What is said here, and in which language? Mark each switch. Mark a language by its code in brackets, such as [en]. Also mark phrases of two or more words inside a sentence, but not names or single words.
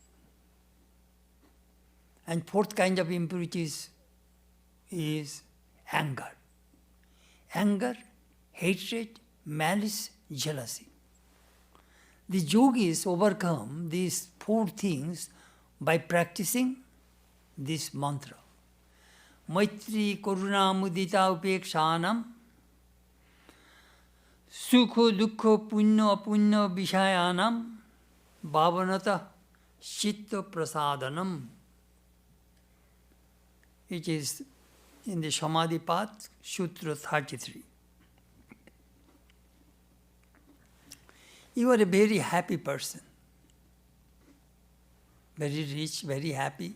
[en] And fourth kind of impurities is anger. Anger, hatred, malice, jealousy. The yogis overcome these four things by practicing this mantra. [sa] Maitri Karuna Mudita Upekshanam Sukho Dukho Punya Punya Vishayanam Bhavanata Chitta Prasadanam. [en] It is in the Samadhi Path, Sutra 33. You are a very happy person, very rich, very happy.